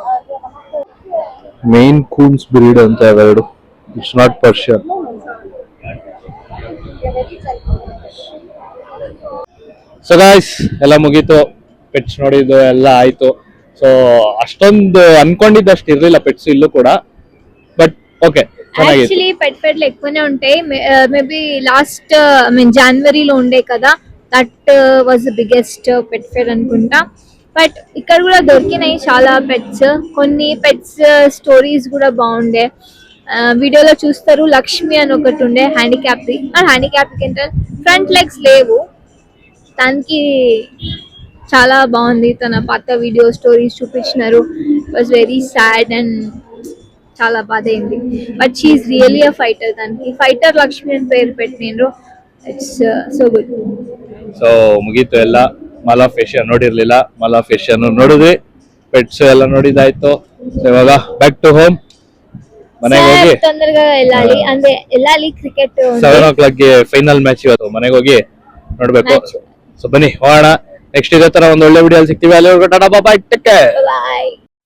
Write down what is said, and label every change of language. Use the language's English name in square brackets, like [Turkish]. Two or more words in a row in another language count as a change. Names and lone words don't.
[Kannada] ಮೇನ್ ಕೂನ್ಸ್ ಬ್ರೀಡ್ ಅಂತ ಅವೆರಡು. [English] It's not Persian. So guys [Kannada] ಎಲ್ಲ ಮುಗೀತು, ಪೆಟ್ಸ್ ನೋಡಿದ್ದು ಎಲ್ಲ ಆಯ್ತು. ಸೊ ಅಷ್ಟೊಂದು ಅನ್ಕೊಂಡಿದ್ದಷ್ಟು ಇರ್ಲಿಲ್ಲ ಪೆಟ್ಸ್ ಇಲ್ಲೂ ಕೂಡ, [English] but OK [Telugu] యాక్చువల్లీ పెట్ ఫెడ్లు ఎక్కువనే ఉంటాయి. మేబీ లాస్ట్ జనవరిలో ఉండే కదా, [English] that was the biggest Pet Fed [Telugu] అనుకుంటా. బట్ ఇక్కడ కూడా దొరికినాయి చాలా పెట్స్. కొన్ని పెట్స్ స్టోరీస్ కూడా బాగుండే. వీడియోలో చూస్తారు లక్ష్మి అని ఒకటి ఉండే హ్యాండిక్యాప్ది. హ్యాండిక్యాప్ ఏంటంటే [English] front legs [Telugu] లేవు, దానికి చాలా బాగుంది. తన పాత వీడియో స్టోరీస్ చూపించినారు. [English] Was very sad [Telugu] అండ్ చాలా బాధ అయింది. [English] But she's really a fighter. [Telugu] దానికి ఫైటర్ లక్ష్మి అని పేరు పెట్టిండ్రు. [English] It's so good. [Kannada] ಸೊ ಮುಗೀತು ಎಲ್ಲ. ಮಲಾ ಫೇಶಿಯನ್ ನೋಡಿರ್ಲಿಲ್ಲ, ಮಲಾ ಫೇಶಿಯನ್ ನೋಡಿದ್ವಿ, ಪೆಟ್ಸ್ ಎಲ್ಲ ನೋಡಿದಾಯ್ತು. ಇವಾಗ [English] back to home, [Kannada] ಮನೆಗೆ ಹೋಗಿ [Telugu] తొందరగా వెళ్ళాలి. అంటే వెళ్ళాలి. క్రికెట్ [English] 7 o'clock [Kannada] ಗೆ [English] final match [Kannada] ಇವತ್ತು. ಮನೆಗೆ ಹೋಗಿ ನೋಡ್ಬೇಕು. ಸೊ ಬನ್ನಿ ಹೋಗೋಣ. ನೆಕ್ಸ್ಟ್ ಇದೇ ತರ ಒಂದು ಒಳ್ಳೆ ವಿಡಿಯೋ ಸಿಗ್ತೀವಿ. ಅಲ್ಲಿ ಟಾಟಾ ಬಾಯ್, [English] take care. [Kannada] ಬಾಯ್.